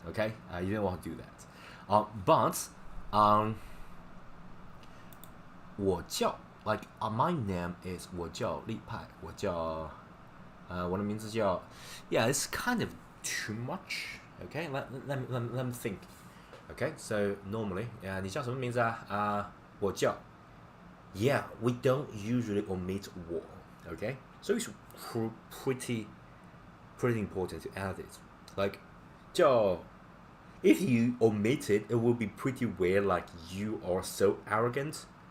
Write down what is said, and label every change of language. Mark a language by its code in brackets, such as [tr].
[en] Okay, you don't want to do that. But 我叫 like my name is 我叫LiPai. [zh] 我叫我的名字叫 [en] yeah, it's kind of too much. Okay, let me think. [zh] Okay, so normally 你叫什么名字啊? [en] 我叫 yeah, we don't usually omit 我. Okay, so it's pretty important to add it. Like 叫 if you omit it, it will be pretty weird, like you are so arrogant.